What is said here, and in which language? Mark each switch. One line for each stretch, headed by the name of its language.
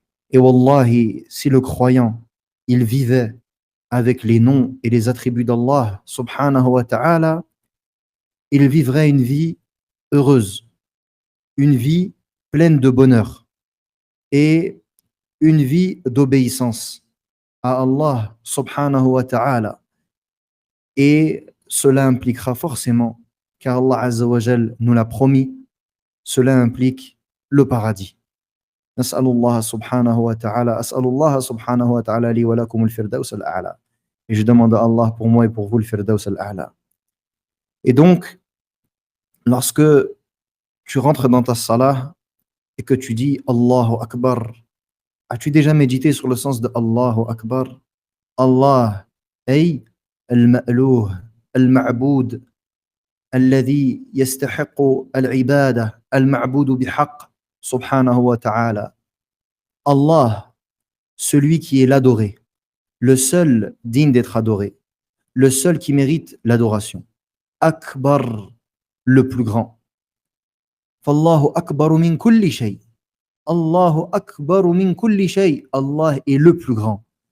French: Et wallahi, si le croyant, il vivait avec les noms et les attributs d'Allah subhanahu wa ta'ala, il vivrait une vie heureuse, une vie pleine de bonheur et une vie d'obéissance à Allah subhanahu wa ta'ala. Et cela impliquera forcément, car Allah azza wa jal nous l'a promis, cela implique le paradis.
Arabic: نسأل الله سبحانه وتعالى أسأل الله سبحانه وتعالى لي ولكم الفردوس الأعلى.
French: Et je demande à Allah pour moi et pour vous le Firdaus al-A'la. Et donc, lorsque tu rentres dans ta salah et que tu dis Allahu Akbar, as-tu déjà médité sur le sens de Allahu Akbar?
Arabic: Allah, ay al-ma'louh, al-ma'boud, الذي يستحق العبادة المعبود بحق سبحانه وتعالى.
French: Allah, celui qui est l'adoré, le seul digne d'être adoré, le seul qui mérite l'adoration.
Arabic: Akbar,
French: le plus grand.
Arabic: Fallahu akbaru min kulli shay. Allahu akbaru min kulli shay.
French: Allah est le plus grand.